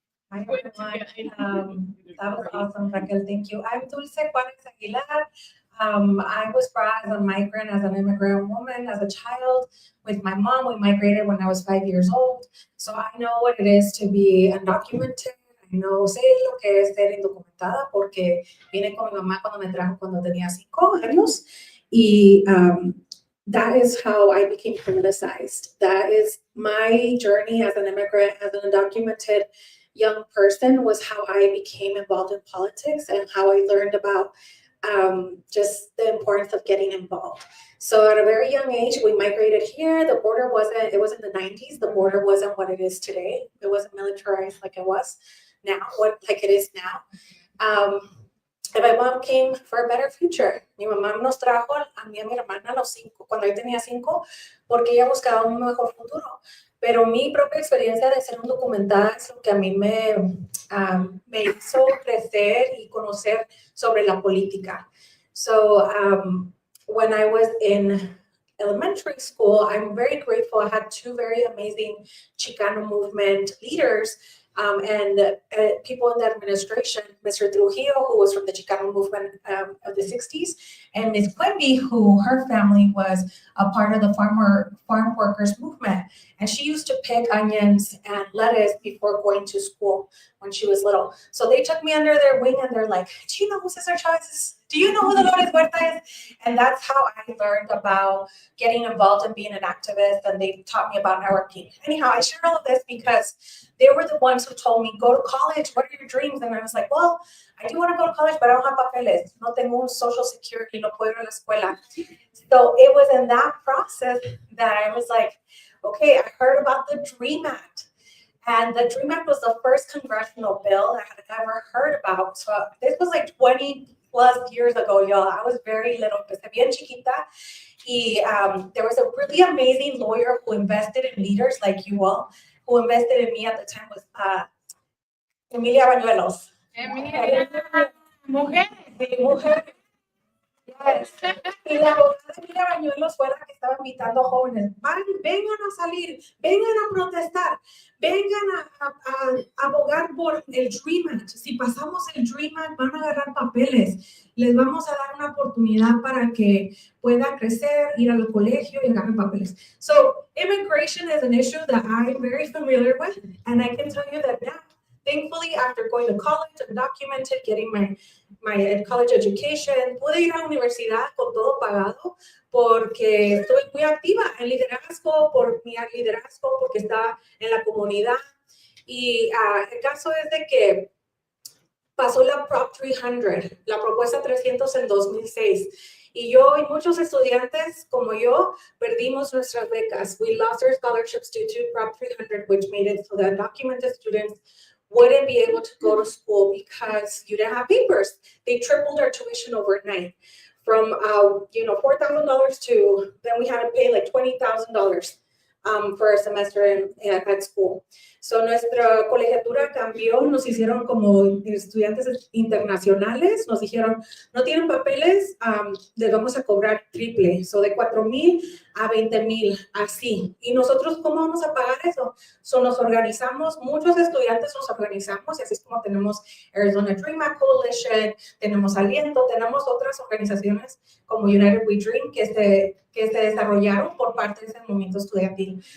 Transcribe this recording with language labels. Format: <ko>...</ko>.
<en>Hi everyone. That was awesome, Raquel. Thank you. I'm Dulce Juárez Aguilar. I was brought as a migrant, as an immigrant woman, as a child with my mom. We migrated when I was 5 years old. So I know what it is to be undocumented. I know,</en> <es>sé lo que es ser indocumentada porque vine con mi mamá cuando me trajo cuando tenía 5 años.</es> <en>Y that is how I became criminalized. That is my journey as an immigrant, as an undocumented young person, was how I became involved in politics and how I learned about just the importance of getting involved. So at a very young age, we migrated here. The border it was in the 90s. The border wasn't what it is today. It wasn't militarized like it was now, like it is now. And my mom came for a better future.</en> <es>Mi mamá nos trajo a mí y a mi hermana a los 5, cuando yo tenía 5, porque ella buscaba un mejor futuro. Pero mi propia experiencia de ser undocumentada es lo que a mí me hizo crecer y conocer sobre la política.</es> <en>So when I was in elementary school, I'm very grateful. I had 2 very amazing Chicano movement leaders and people in the administration, Mr. Trujillo, who was from the Chicano movement of the 60s, and Ms. Quimby, who her family was a part of the farm workers movement. And she used to pick onions and lettuce before going to school when she was little. So they took me under their wing and they're like, do you know who Cesar Chavez is? Do you know who Dolores Huerta is? And that's how I learned about getting involved and being an activist, and they taught me about networking. Anyhow, I share all of this because they were the ones who told me, go to college, what are your dreams? And I was like, well, I do want to go to college, but I don't have papeles.</en> <es>No tengo un social security, no puedo ir a la escuela.</es> <en>So it was in that process that I was like, okay, I heard about the DREAM Act. And the DREAM Act was the first congressional bill that I had ever heard about. So this was like 20 plus years ago, y'all. I was very little,</en> <es>empecé bien chiquita.</es> <en>Y there was a really amazing lawyer who invested in leaders like you all, who invested in me at the time was Emilia Bañuelos.</en> <es>Emilia, mujer. Sí, mujer. Yes. Y la abogada Emilia Bañuelos fue la que estaba invitando a jóvenes. Vengan a salir, vengan a protestar, vengan a abogar por el DREAM Act. Si pasamos el DREAM Act, van a agarrar papeles. Les vamos a dar una oportunidad para que pueda crecer, ir al colegio y agarrar papeles.</es> <en>So immigration is an issue that I'm very familiar with, and I can tell you that now, thankfully, after going to college, undocumented, getting my college education,</en> <es>pude ir a la universidad con todo pagado porque estoy muy activa en liderazgo, por mi liderazgo, porque estaba en la comunidad. Y el caso es de que pasó la Prop 300, la propuesta 300 en 2006. Y yo y muchos estudiantes como yo perdimos nuestras becas.</es> <en>We lost our scholarships due to Prop 300, which made it so that undocumented students wouldn't be able to go to school because you didn't have papers. They tripled our tuition overnight. from $4,000 to then we had to pay like $20,000 for a semester at school.</en> <es>So nuestra colegiatura cambió, nos hicieron como estudiantes internacionales, nos dijeron, no tienen papeles, les vamos a cobrar triple, so de 4,000 a 20,000, así. Y nosotros, ¿cómo vamos a pagar eso? So nos organizamos, muchos estudiantes nos organizamos, y así es como tenemos Arizona Dream Act Coalition, tenemos Aliento, tenemos otras organizaciones como United We Dream que se desarrollaron por parte de ese movimiento estudiantil.</es>